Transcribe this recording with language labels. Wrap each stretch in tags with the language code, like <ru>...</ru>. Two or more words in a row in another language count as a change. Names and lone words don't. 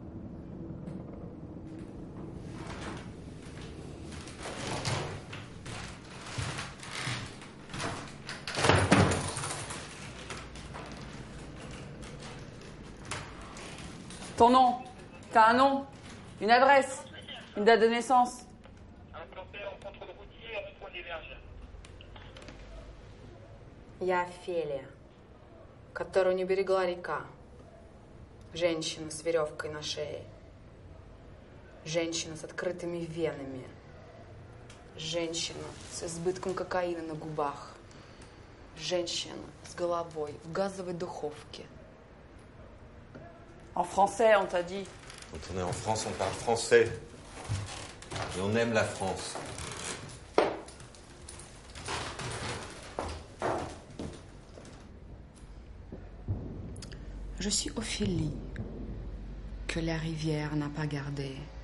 <fr>Ton nom. T'as un nom, une adresse, une date de naissance. Implanté en contrôle routier à rond-point des Vergers.</fr> <ru>Я Офелия, которую не берегла река. Женщина с веревкой на шее. Женщина с открытыми венами. Женщина с избытком кокаина на губах. Женщина с головой в газовой духовке.</ru> <fr>En français, on t'a dit. Quand on est en France, on parle français. Et on aime la France. Je suis Ophélie, que la rivière n'a pas gardée.</fr>